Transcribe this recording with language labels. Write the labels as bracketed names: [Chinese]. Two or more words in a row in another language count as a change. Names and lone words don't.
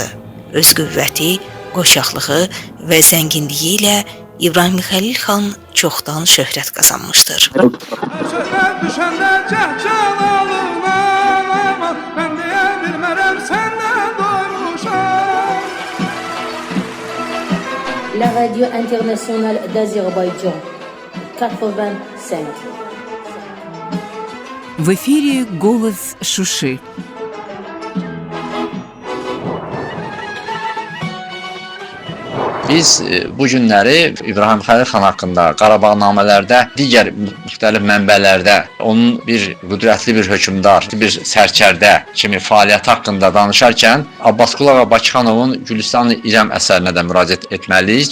[Azerbaijani] Öz qüvvəti, qoçaqlığı və zənginliyi ilə İbrahim Xəlil xan çoxdan şöhrət qazanmışdır. Şöhrət düşəndə cəhcan alınma, mən deyə bilmərəm səndən doymuşam. [French] La radio internationale d'Azerbaïdjan 85. [Russian] В эфире «Голос Шуши». [Azerbaijani] Biz bu günləri İbrahim Xəlil xan haqqında Qarabağnamələrdə, digər müxtəlif mənbələrdə onun bir qüdrətli bir hökmdar, bir sərkərdə kimi fəaliyyəti haqqında danışarkən Abbasqulu Ağa Bakıxanovun Gülüstan-ı İrəm əsərinə də müraciət etməliyik.